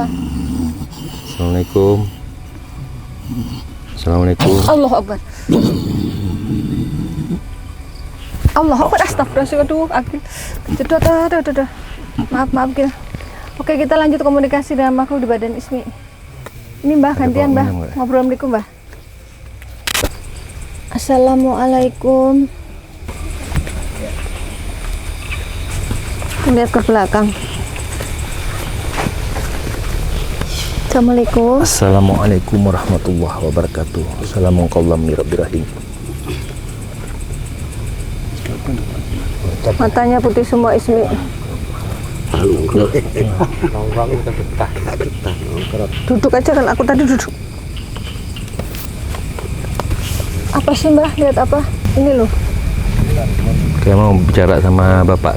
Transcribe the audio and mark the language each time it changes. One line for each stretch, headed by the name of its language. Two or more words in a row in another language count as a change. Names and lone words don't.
Arabic: السلام عليكم السلام عليكم. الله أكبر. الله أكبر أستغفر الله.
Indonesian: Aduh, Akil. Aduh. Maaf, Gil. Oke, kita lanjut komunikasi dengan makhluk di badan Ismi. Ini, Mbah, gantian, Mbah. Ngobrol Assalamualaikum, Mbah. Assalamualaikum. Lihat ke belakang.
Arabic: Assalamualaikum. السلام عليكم ورحمة الله وبركاته السلام عليكم ورحمة الله وبركاته.
Indonesian: Matanya putih semua Ismi. Nongkrong itu betah. Duduk aja kan, aku tadi duduk. Apa sih Mbah? Lihat apa? Ini loh. Kayak mau bicara sama bapaknya.